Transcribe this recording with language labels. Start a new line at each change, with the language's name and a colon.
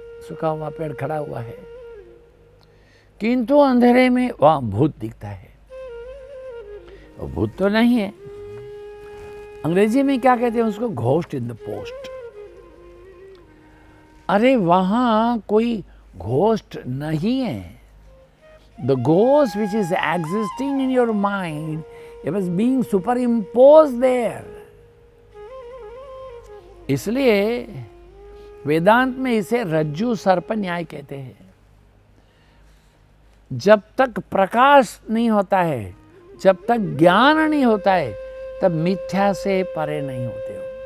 Hindi: सूखा हुआ पेड़ खड़ा हुआ है, किंतु अंधेरे में वहां भूत दिखता है। वो भूत तो नहीं है। अंग्रेजी में क्या कहते हैं उसको?
English: Ghost in the post.
Hindi: अरे वहां कोई घोस्ट नहीं है।
English: The ghost which is existing in your mind, it was being superimposed there.
Hindi: इसलिए वेदांत में इसे रज्जु सर्प न्याय कहते हैं। जब तक प्रकाश नहीं होता है, जब तक ज्ञान नहीं होता है, तब मिथ्या से परे नहीं होते हो।